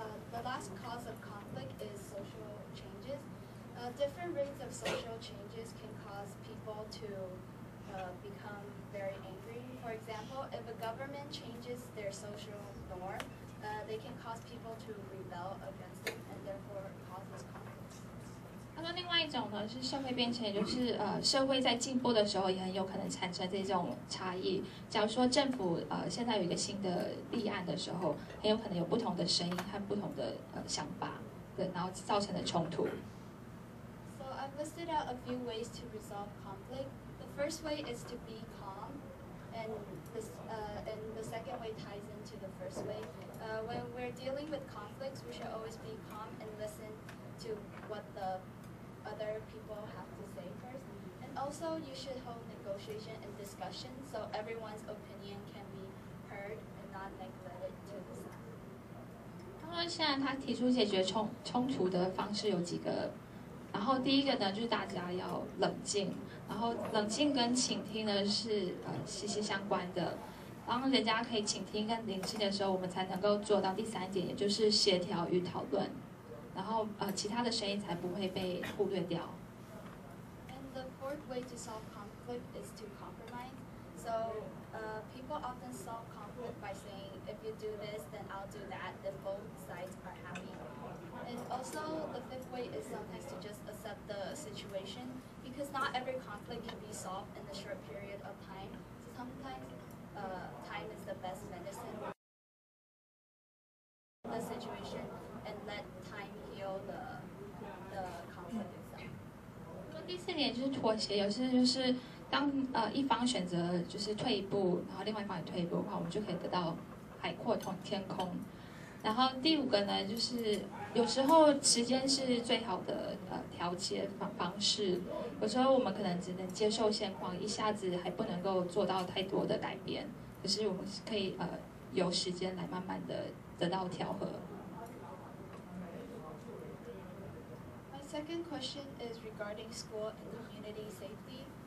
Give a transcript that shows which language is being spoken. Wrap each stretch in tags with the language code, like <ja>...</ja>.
<en>The last cause of conflict is social changes. Different rates of social changes can cause people to become very angry. For example, if a government changes their social norm, they can cause people to rebel against it and therefore causes conflict.</en> <zh>他说，另外一种呢是社会变迁，也就是社会在进步的时候也很有可能产生这种差异。假如说政府现在有一个新的立案的时候，很有可能有不同的声音和不同的想法，对，然后造成的冲突。</zh> <en>So I've listed out a few ways to resolve conflict. The first way is to be calm, and the second way ties into the first way. When we're dealing with conflicts, we should always be calm and listen to what the other people have to say first. And also, you should hold negotiation and discussion so everyone's opinion can be heard and not neglected to the side.</en> <zh>他说，现在他提出解决冲突的方式有几个，然后第一个呢就是大家要冷静，然后冷静跟倾听呢是息息相关的。当人家可以倾听跟聆听的时候，我们才能够做到第3点，也就是协调与讨论。然后其他的声音才不会被忽略掉。</zh> <en>And the fourth way to solve conflict is to compromise. So people often solve conflict by saying, if you do this, then I'll do that, then both sides are happy. And also, the fifth way is sometimes to just accept the situation, because not every conflict can be solved in a short period of time. So sometimes time is the best medicine. The situation and let time heal the conflict itself.</en> <zh>第4点就是妥协，有时就是当一方选择就是退一步，然后另外一方也退一步的话，我们就可以得到海阔天空。然后第5个呢，就是有时候时间是最好的调节方式，有时候我们可能只能接受现况，一下子还不能够做到太多的改变，可是我们可以有时间来慢慢的得到调和。</zh> <en>My second question is regarding school and community safety.</en>